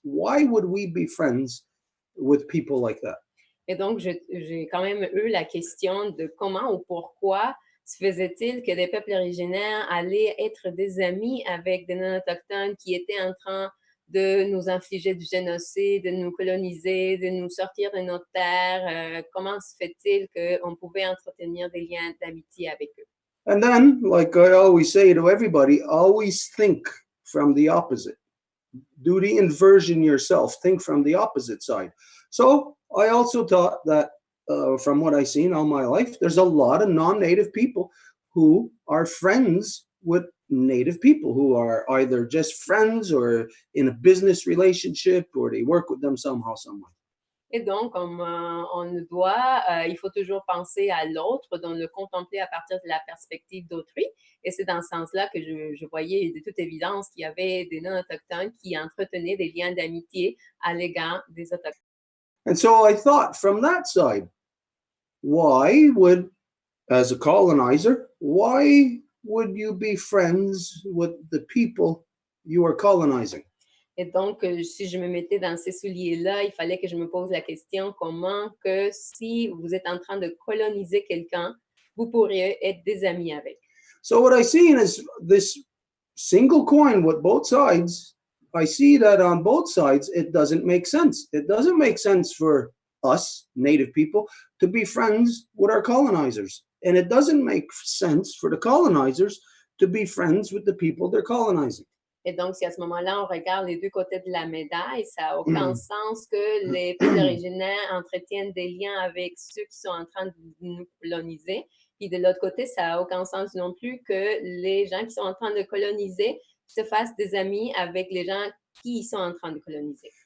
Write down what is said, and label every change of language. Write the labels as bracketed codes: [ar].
[en] Why would we be friends with people like that? [fr] Et donc, j'ai quand même eu la question de comment ou pourquoi se faisait-il que des peuples originaires allaient être des amis avec des non-autochtones qui étaient en train de nous infliger du génocide, de nous coloniser, de nous sortir de notre terre. Comment se fait-il qu'on pouvait entretenir des liens d'amitié avec eux? [en] And then, like I always say to everybody, always think from the opposite. Do the inversion yourself. Think from the opposite side. So I also thought that from what I've seen all my life, there's a lot of non-native people who are friends with native people, who are either just friends or in a business relationship, or they work with them somehow, some way. [fr] Et donc, il faut toujours penser à l'autre, donc le contempler à partir de la perspective d'autrui. Et c'est dans ce sens-là que je voyais de toute évidence qu'il y avait des non-autochtones qui entretenaient des liens d'amitié à l'égard des autochtones. [en] And so I thought, from that side, why would, as a colonizer, why would you be friends with the people you are colonizing? [fr] Et donc, si je me mettais dans ces souliers-là, il fallait que je me pose la question comment que si vous êtes en train de coloniser quelqu'un, vous pourriez être des amis avec. [en] So what I see is this single coin with both sides. I see that on both sides, it doesn't make sense. It doesn't make sense for us, native people, to be friends with our colonizers. And it doesn't make sense for the colonizers to be friends with the people they're colonizing. [fr] Et donc, si à ce moment-là, on regarde les deux côtés de la médaille, ça n'a aucun sens que les peuples originaires entretiennent des liens avec ceux qui sont en train de nous coloniser. Puis de l'autre côté, ça n'a aucun sens non plus que les gens qui sont en train de coloniser se fassent des amis avec les gens qui sont en train de coloniser.